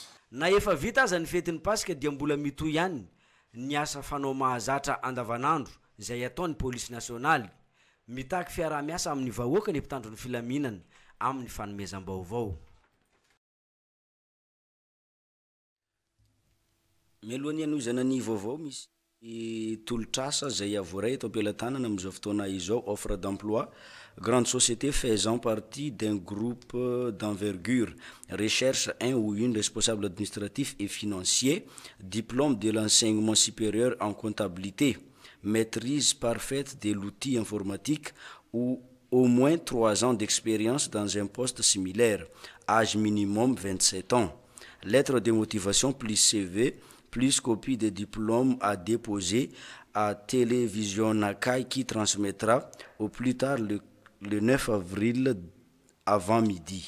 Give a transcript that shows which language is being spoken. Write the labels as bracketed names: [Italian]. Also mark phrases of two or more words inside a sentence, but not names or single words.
[Malagasy] Na efa vita aza ny fetin'ny pasika dia mbola mitohy ihany ny asa fanao mahazatra andavanandro zay ataon'ny [French] police nationale, [Malagasy] mitaky fiarah-miasa amin'ny vahoaka ny mpitandron'ny filaminana amin'ny fanomezam-baovao. Mialohan'ny anozana ny vaovao misy tolotrasa zay avoray eto am-pelatanana amin'izao fotoana izao, [French] offre d'emploi, grande société faisant partie d'un groupe d'envergure, recherche un ou une responsable administratif et financier, diplôme de l'enseignement supérieur en comptabilité, maîtrise parfaite de l'outil informatique ou au moins 3 ans d'expérience dans un poste similaire, âge minimum 27 ans, lettre de motivation plus CV plus copie de diplôme à déposer à Télévision Nakai qui transmettra au plus tard le 9 avril avant midi.